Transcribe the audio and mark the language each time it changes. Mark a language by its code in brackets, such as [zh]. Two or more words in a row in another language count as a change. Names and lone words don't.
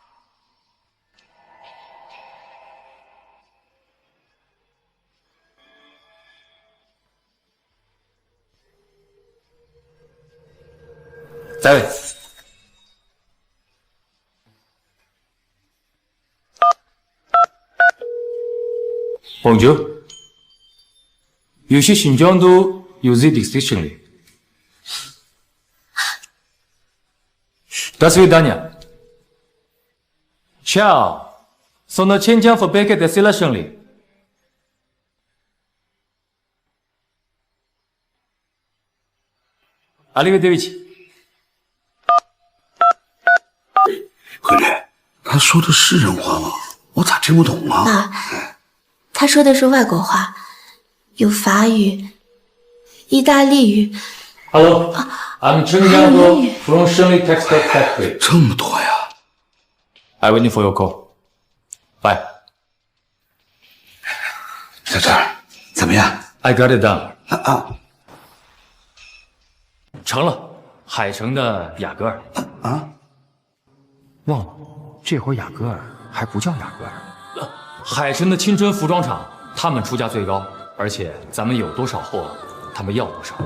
[it] 在位。Bonjour， 有些新疆都有 Z distinction。До свидания. Ciao. Sono Qianjiang Fabbriche Tessile Shengli. Arrivederci. [zh] 闺女，他说的是人话吗？我咋听不懂啊？爸，他说的是外国话，有法语、意大利语。 [en] Hello, I'm Chen Jianghe from Shengli Textile Factory. [zh] 这么多呀 [en] I waiting for your call. Bye. [zh] 小陈，怎么样 [en] I got it done. [zh] 成了，海城的雅戈尔。忘了，这会儿雅戈尔还不叫雅戈尔。海城的青春服装厂，他们出价最高，而且咱们有多少货，他们要多少。